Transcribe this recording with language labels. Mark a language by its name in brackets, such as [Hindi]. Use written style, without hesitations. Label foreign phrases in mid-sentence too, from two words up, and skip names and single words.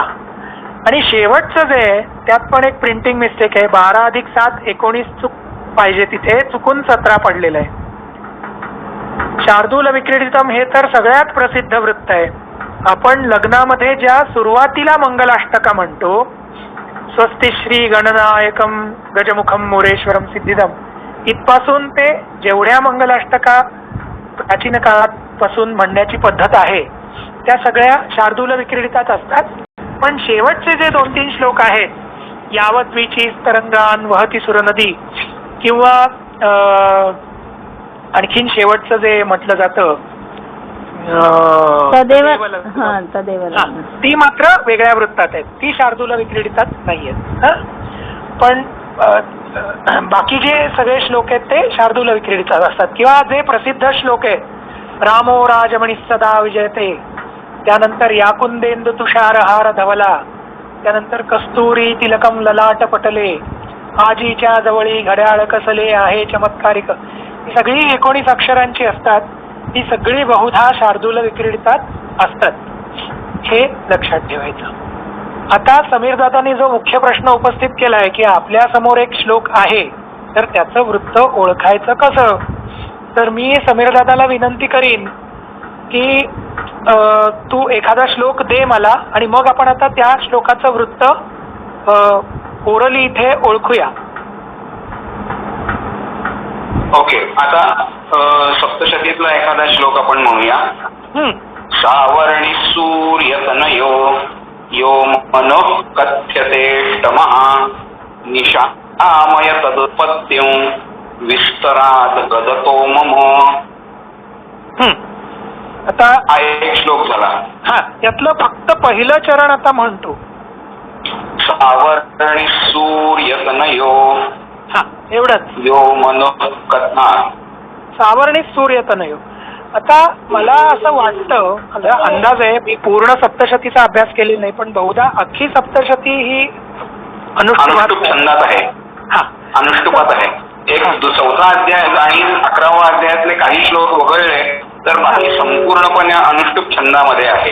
[Marathi] आणि शेवटचं जे आहे त्यात पण एक प्रिंटिंग मिस्टेक आहे. 12 + 7 19 चूक पाहिजे, तिथे चुकून 17 पडलेलं आहे. शार्दूल विक्रीडितम हे तर सगळ्यात प्रसिद्ध वृत्त आहे. आपण लग्नामध्ये ज्या सुरुवातीला मंगलाष्टका म्हणतो, [Sanskrit] स्वस्ति श्री गणनायकम गजमुखम मोरेश्वरम सिद्धिदम, [Marathi] इथपासून ते जेवढ्या मंगलाष्टका प्राचीन काळापासून म्हणण्याची पद्धत आहे त्या सगळ्या शार्दूल विक्रीडितात असतात. पण शेवटचे जे 2-3 श्लोक आहेत, [Sanskrit] यावत वीची तरंगान वहती सुर नदी, [Marathi] किंवा आणखीन शेवटचं जे म्हटलं जातं ती मात्र वेगळ्या वृत्तात आहेत, ती शार्दूल विक्रीडितात नाहीयेत. पण बाकी जे सगळे श्लोक आहेत ते शार्दूल विक्रीडितात असतात. किंवा जे प्रसिद्ध श्लोक आहेत, [Sanskrit] रामो राजमणी सदा विजयते, त्यानंतर याकुंदेंदु तुषारहार धवला, त्यानंतर कस्तुरी तिलकम ललाट पटले, [Marathi] आजीच्या जवळी घड्याळ कसले आहे चमत्कारिक. ही सगळी 19 अक्षरांची असतात. ही सगळी बहुधा शार्दूल विक्रीडितात असतात, हे लक्षात ठेवायचं. आता समीर दादांनी जो मुख्य प्रश्न उपस्थित केला आहे की आपल्या समोर एक श्लोक आहे तर त्याचं वृत्त ओळखायचं कसं, तर मी समीर दादाला विनंती करीन की तू एखादा श्लोक दे मला आणि मग आपण आता त्या श्लोकाचं वृत्त ओरली इथे ओळखूया. ओके, आता सप्तशतीतला एखादा श्लोक आपण म्हणूया. [Sanskrit] सावर्णी सूर्यतनयो यो मनो कथ्यतेष्टमः निशामय तदुत्पत्तिं विस्तरात गदतो मम. [Marathi] आता हा एक श्लोक झाला. यातलं फक्त पहिलं चरण आता म्हणतो. [Sanskrit] सावर्णी सूर्यतनयो, [Marathi] एवढंच. [Sanskrit] यो मनो कथा, सावर्णी सूर्यतनयो. [Marathi] आता मला असं वाटतं, अंदाज आहे, मी पूर्ण सप्तशतीचा अभ्यास केलेला नाही, पण बहुधा अख्खी सप्तशती ही अनुष्टुप छंदात आहे. अनुष्टुपात आहे. एक 4था अध्याय आणि 11वा अध्यायातले काही श्लोक वगळले तर बाकी संपूर्णपणे अनुष्टुप छंदामध्ये आहे.